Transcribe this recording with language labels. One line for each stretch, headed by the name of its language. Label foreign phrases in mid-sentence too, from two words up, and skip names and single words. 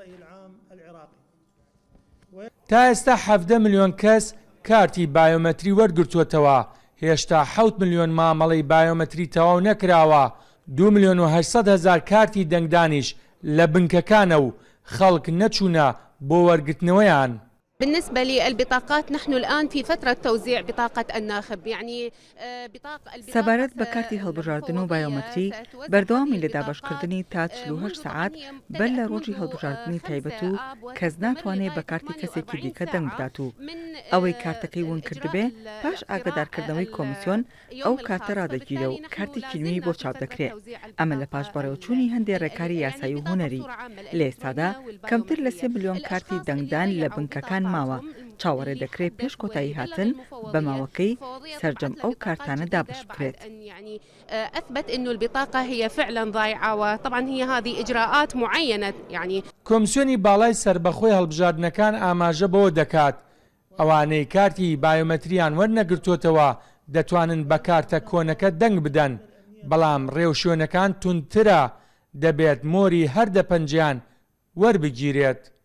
Central Kurdish: تا ئێستا 17 ملیۆن کەس کارتی بایۆمەتری وەرگرتووەتەوە. هێشتا 7 ملیۆن مامەڵەی بایۆمەتری تەواو نەکراوە. 2 ملیۆن و 800 هزار کارتی دەنگدانیش لە بنکەکانە و خەڵک نەچوونە بۆ وەرگرتنەوەیان.
Arabic: بالنسبة للبطاقات نحن الآن في فترة توزيع بطاقة الناخب يعني
Central Kurdish: سەبارەت بە کارتی هەڵبژاردن و بایۆمەتری بەردەوامی لە دابەشکردنی تا 48 سعات بەر لە ڕۆژی هەڵبژاردننی تایبەت و کەس ناتوانێت بە کارتی کەسێکی دیکە دەنگ بدات و ئەوەی کارتەکەی ون کردبێ پاش ئاگادارکردنەوەی کۆمیسیۆن ئەو کارتە ڕادەگیرە و کارتێکی نوێی بۆ چاپ دەکرێت. ئەمە لە پاش بەڕێوەچوونی هەندێک ڕێکاری یاسایی و هوەری. لە ئێستادا کەمتر لە 3 ملیۆن کارتی دەنگدان لە بنکەکان ماوە. چاوەڕێ دەکرێت پێش کۆتایی هاتن بە ماوەکەی سەرجەم ئەو کارتانە دابش بکرێت.
Arabic: أثبت إنه البطاقة هي فعلا ضائعة وطبعا هي هذه إجراءات معينة يعني.
Central Kurdish: کۆمیسیۆنی باڵای سربەخۆی هەڵبژاردنەکان ئاماژە بەوە دەکات ئەوانەی کارتی بایۆمەتریان وەرنەگرتووەتەوە دەتوانن بە کارتە کۆنەکە دەنگ بدەن، بەڵام ڕێوشوێنەکان تونترە دەبێت مۆری هەردە پەنجیان وەربگیرێت.